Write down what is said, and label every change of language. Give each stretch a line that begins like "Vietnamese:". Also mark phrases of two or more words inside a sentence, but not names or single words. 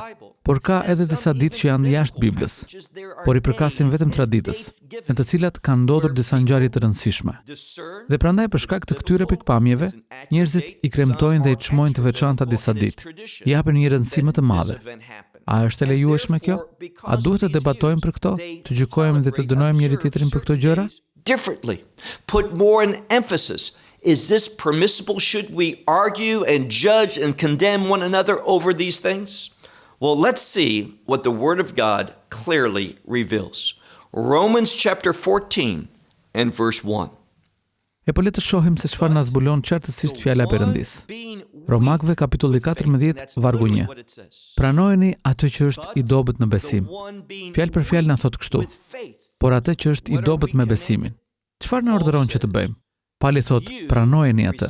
Albanian: Por ka edhe disa ditë që janë jashtë Biblës, por i përkasin vetëm traditës, në të cilat kanë ndodhur disa ngjarje të rëndësishme. Dhe prandaj për shkak të këtyre pikpamjeve, njerëzit i kremtojnë dhe i çmojnë të veçanta disa ditë, i japin një rëndësi më të madhe. A është e lejueshme kjo? A duhet të debatojmë për këto, të gjykojmë dhe të dënojmë njëri tjetrin për këto gjëra?
English: Differently, put more an emphasis. Is this permissible? Should we argue and judge and condemn one another over these things? Well, let's see what the Word of God clearly reveals. Romans chapter 14 and verse 1.
Albanian: E po le të shohim se çfarë na zbulon qartësisht fjala e Perëndisë. Romakëve kapitulli 14 vargu 1. Pranojeni atë që është i dobët në besim. Fjalë për fjalë na thot kështu. Por atë që është i dobët me besimin. Çfarë na urdhëron që të bëjmë? Pali thot, pranojeni atë.